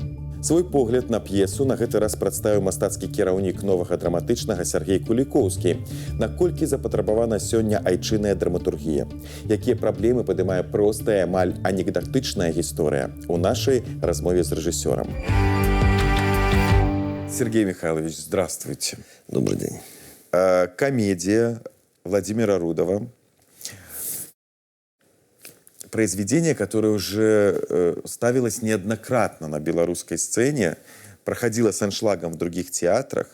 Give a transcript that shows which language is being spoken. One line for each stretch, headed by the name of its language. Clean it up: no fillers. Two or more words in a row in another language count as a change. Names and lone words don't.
Belarusian: Свой погляд на п'есу на гэты раз прадставіў мастацкі кіраўнік новага драматычнага Сергей Кулікоўскі. Наколькі запатрабавана сёння айчынная драматургія? Якія праблемы падымае простая, амаль анекдотычная гісторыя? У нашай размове з рэжысёрам.
Russian: Сергей Михайлович, здравствуйте. Добрый день. Комедия Владимира Рудова. Произведение, которое уже ставилось неоднократно на белорусской сцене, проходило с аншлагом в других театрах.